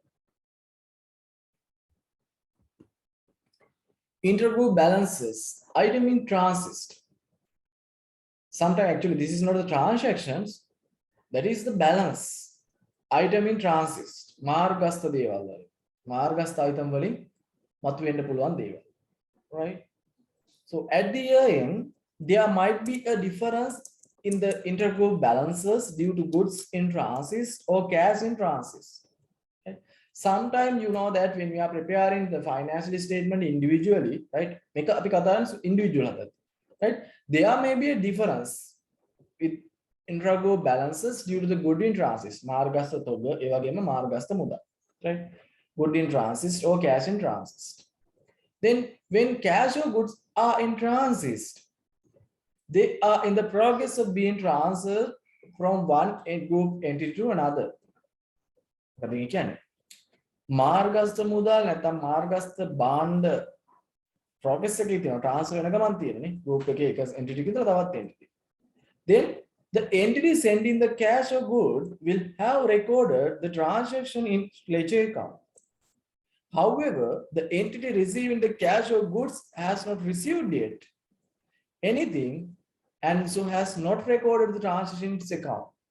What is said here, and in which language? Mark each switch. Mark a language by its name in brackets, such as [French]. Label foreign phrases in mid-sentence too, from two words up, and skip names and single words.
[English] Intergroup balances. Item in transit. Sometimes actually this is not the transactions. That is the balance. Item in transit. [Sinhala] Margasta දේවල් වලින්. Margasta item වලින් මතුවෙන්න පුළුවන් දේවල්. [English] Right? So at the end, there might be a difference in the intergroup balances due to goods in transit or cash in transit. Okay? Sometimes you know that when we are preparing the financial statement individually, right? Make a individual, right? There may be a difference with intergroup balances due to the good in transit. [Sinhala] මාර්ගස්ත තොග, එවගෙම මාර්ගස්ත මුද, [English] right? Good in transit or cash in transit. Then when cash or goods are in transit, they are in the progress of being transferred from one group entity to another. [Sinhala] මාර්ගස්ත මුදල් නැත්නම් මාර්ගස්ත භාණ්ඩ progress එකේ තියෙනවා transfer වෙන ගමන් තියෙනනේ group එකේ එක entity එකකට තවත් entity. [English] Then the entity sending the cash or good will have recorded the transaction in ledger account. However, the entity receiving the cash or goods has not received yet anything and so has not recorded the transaction in its account.